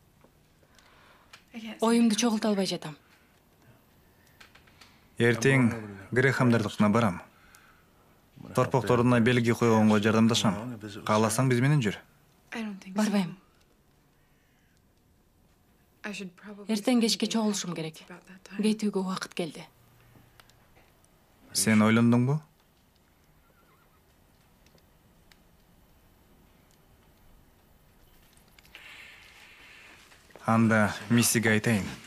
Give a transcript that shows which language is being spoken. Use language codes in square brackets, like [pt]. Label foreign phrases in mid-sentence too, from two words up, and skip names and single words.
[ky] Оюмду чогулта албай жатам. Эртең Грехамдардыкына барам. Торпокторуна белги койгонго жардамдашам. Кааласаң биз менен жүр. [en] I don't think [ky] Барбайм. [en] I should probably [ky] Эртең [en] send [ky] кечке [en] Dave [ky] чогулушум керек. [en] messages about that time. [ky] Кетүүгө убакыт келди. Сен ойлондуңбу? Анда Миссиге айтайын.